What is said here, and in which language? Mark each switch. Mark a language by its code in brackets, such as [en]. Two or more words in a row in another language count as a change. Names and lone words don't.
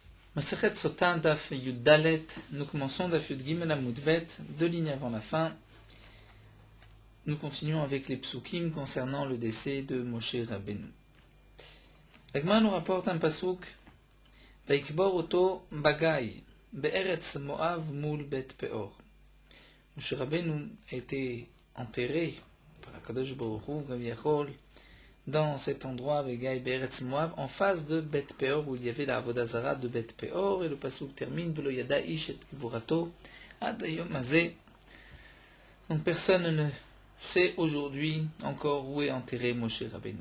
[he] מסכת סוטה דף יו״ד דל״ת, [fr] nous commençons [he] דף יו״ד גימ״ל עמוד בי״ת, [fr] 2 lignes avant la fin. Nous continuons avec les psukim concernant le décès de Moshe Rabbeinu. L'Agma nous rapporte un pasuk, [he] ויקבר אתו בגי בארץ מואב מול בית פעור. [fr] Moshe Rabbeinu a été enterré par [he] הקדוש ברוך הוא כביכול, [fr] dans cet endroit, [he] ובגי בארץ מואב, [fr] en face de Bet Peor, où il y avait la [he] עבודה זרה [fr] de Bet Peor, et le pasuk termine, [he] ולא ידע איש את קבורתו עד היום הזה. [fr] Donc personne ne sait aujourd'hui encore où est enterré Moshe Rabbeinu.